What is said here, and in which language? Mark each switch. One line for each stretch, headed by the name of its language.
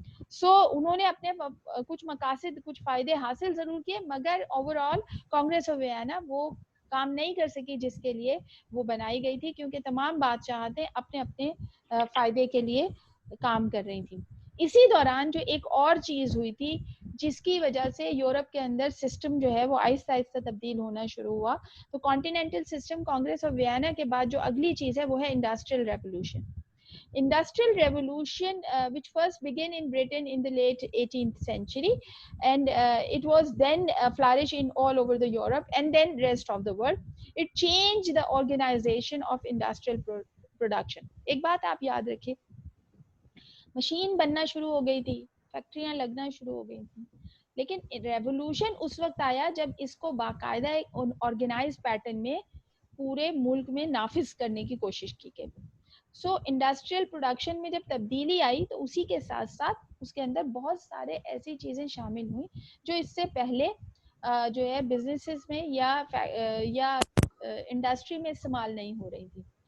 Urdu: سو انہوں نے اپنے کچھ مقاصد کچھ فائدے حاصل ضرور کیے, مگر over all Congress of Vienna وہ کام نہیں کر سکی جس کے لیے وہ بنائی گئی تھی, کیونکہ تمام بادشاہتیں اپنے اپنے فائدے کے لیے کام کر رہی تھیں. اسی دوران جو ایک اور چیز ہوئی تھی جس کی وجہ سے یورپ کے اندر سسٹم جو ہے وہ آہستہ آہستہ تبدیل ہونا شروع ہوا, تو continental system Congress of Vienna کے بعد جو اگلی چیز ہے وہ ہے industrial revolution.
English: Industrial revolution, which first began in Britain in the late 18th century, and it was then flourished in all over the Europe and then rest of the world. It changed the organization of industrial production.
Urdu: ایک بات آپ یاد رکھیے, machine بننا شروع ہو گئی تھی, فیکٹریاں لگنا شروع ہو گئی تھیں, لیکن ریولوشن اس وقت آیا جب اس کو باقاعدہ ایک آرگنائز پیٹرن میں پورے ملک میں نافذ کرنے کی کوشش کی گئی. سو انڈسٹریل پروڈکشن میں جب تبدیلی آئی تو اسی کے ساتھ ساتھ اس کے اندر بہت سارے ایسی چیزیں شامل ہوئیں جو اس سے پہلے جو ہے بزنسز میں یا انڈسٹری میں استعمال نہیں ہو رہی تھی.